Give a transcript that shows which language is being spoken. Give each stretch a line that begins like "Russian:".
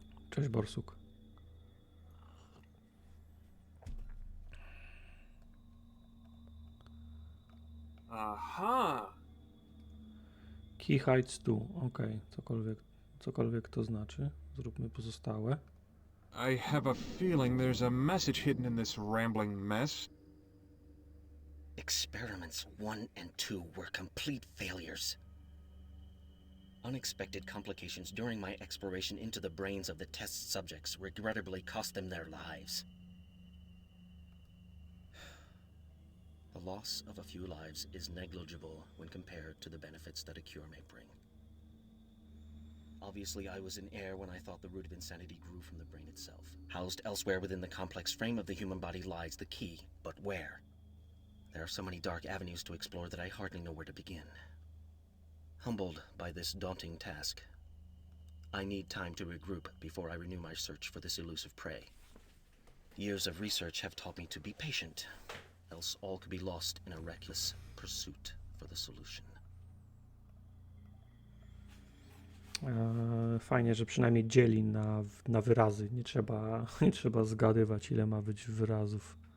Polish: Cześć Borsuk. Aha!
English: Key hides tu.
Polish: Okej, cokolwiek to znaczy. Zróbmy pozostałe.
English: I have a feeling there's a message hidden in this rambling mess. Experiments 1 and 2 were complete failures. Unexpected complications during my exploration into the brains of the test subjects regrettably cost them their lives. The loss of a few lives is negligible when compared to the benefits that a cure may bring. Obviously, I was in error when I thought the root of insanity grew from the brain itself. Housed elsewhere within the complex frame of the human body lies the key, but where? There are so many dark avenues to explore that I hardly know where to begin. Humbled by this daunting task, I need time to regroup before I renew my search for this elusive prey. Years of research have taught me to be patient, else all could be lost in a reckless pursuit for the solution.
Polish: Fajnie, że przynajmniej dzieli na wyrazy. Nie trzeba zgadywać, ile ma być wyrazów.